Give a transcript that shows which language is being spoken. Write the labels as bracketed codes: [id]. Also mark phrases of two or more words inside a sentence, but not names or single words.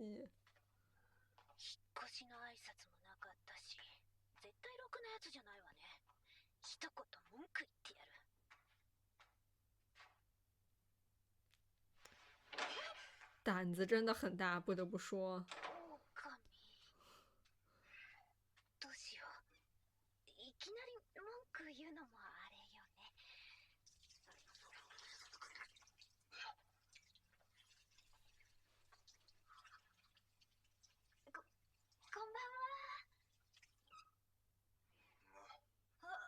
[ja] 引っ越しの挨拶もなかったし、絶対ろくなやつじゃないわね。一言文句言ってやる。 [zh] 胆子真的很大，不得不说。 [ja] どうしよう。いきなり文句言うのもあれよね。こんばんは。